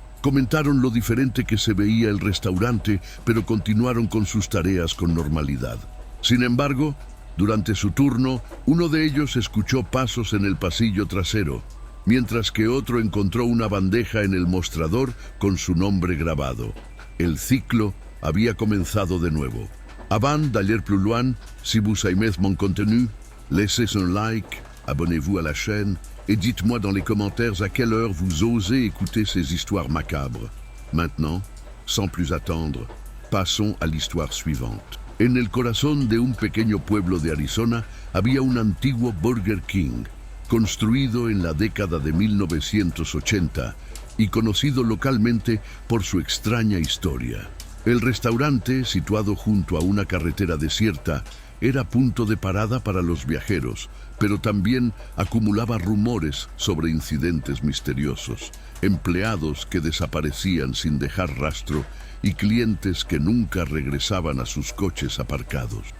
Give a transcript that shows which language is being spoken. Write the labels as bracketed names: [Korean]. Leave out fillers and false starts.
[Spanish] Comentaron lo diferente que se veía el restaurante, pero continuaron con sus tareas con normalidad. Sin embargo, durante su turno, uno de ellos escuchó pasos en el pasillo trasero, mientras que otro encontró una bandeja en el mostrador con su nombre grabado. El ciclo había comenzado de nuevo. [French] Avant d'aller plus loin, si vous aimez mon contenu, laissez un like, abonnez-vous à la chaîne et dites-moi dans les commentaires à quelle heure vous osez écouter ces histoires macabres. Maintenant, sans plus attendre, passons à l'histoire suivante. [Spanish] En el corazón de un pequeño pueblo de Arizona había un antiguo Burger King, construido en la década de 1980 y conocido localmente por su extraña historia. El restaurante, situado junto a una carretera desierta, era punto de parada para los viajeros, pero también acumulaba rumores sobre incidentes misteriosos, empleados que desaparecían sin dejar rastro y clientes que nunca regresaban a sus coches aparcados.